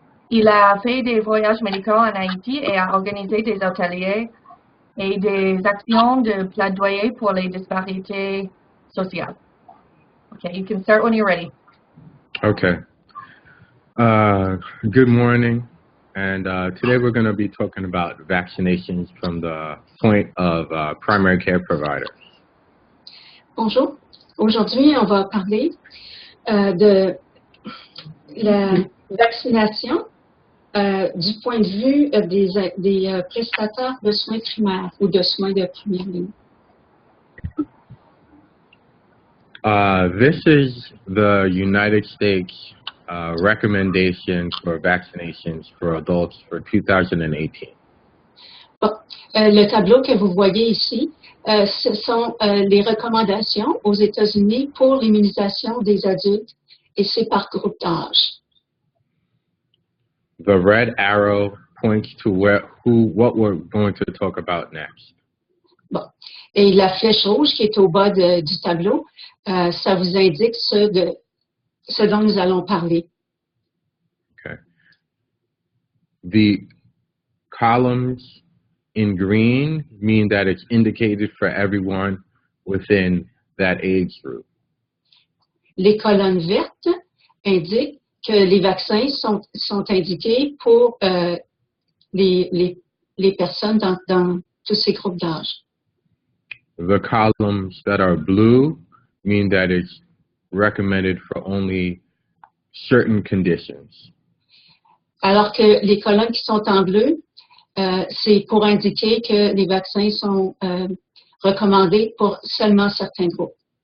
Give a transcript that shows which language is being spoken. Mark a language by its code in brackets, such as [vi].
[fr] Il a fait des voyages médicaux en Haïti et a organisé des ateliers et des actions de plaidoyer pour les disparités sociales. [en] Okay, you can start when you're ready. Okay. Good morning. And today we're going to be talking about vaccinations from the point of primary care providers. [fr] Bonjour. Aujourd'hui, on va parler de la vaccination du point de vue des prestataires de soins primaires ou de soins de première ligne. [en] This is the United States recommendation for vaccinations for adults for 2018. [fr] Bon, le tableau que vous voyez ici, ce sont les recommandations aux États-Unis pour l'immunisation des adultes et c'est par groupe d'âge. [en] The red arrow points to what we're going to talk about next. [fr] Bon. Et la flèche rouge qui est au bas du tableau, ça vous indique ce dont nous allons parler. [en] Okay. The columns in green mean that it's indicated for everyone within that age group. [fr] Les colonnes vertes indiquent que les vaccins sont indiqués pour les personnes dans tous ces groupes d'âge. [en] The columns that are blue mean that it's recommended for only certain conditions. [fr] Alors que les colonnes qui sont en bleu, c'est pour indiquer que les vaccins sont recommandés pour seulement certains groupes.